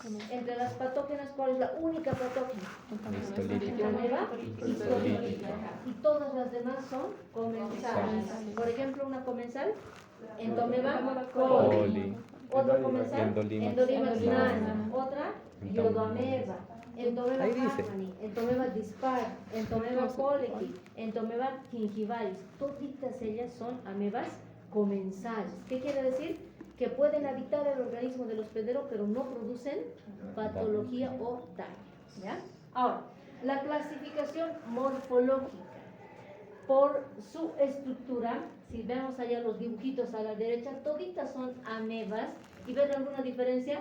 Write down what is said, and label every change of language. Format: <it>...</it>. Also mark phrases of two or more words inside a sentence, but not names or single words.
<es>Entre las patógenas, ¿cuál es la única patógena? La ameba histolítica. Y todas las demás son comensales. Por ejemplo, una comensal, Entomeba coli. Otra comensal, Endolimax nana. Otra, Iodoameba. Entomeba harmony, Entomeba dispar, Entomeba colici, Entomeba gingivalis. Todas ellas son amebas comensales. ¿Qué quiere decir? Que pueden habitar el organismo del hospedero, pero no producen patología o daño. ¿Ya? Ahora, la clasificación morfológica. Por su estructura, si vemos allá los dibujitos a la derecha, toditas son amebas ¿Y ven alguna diferencia?</es>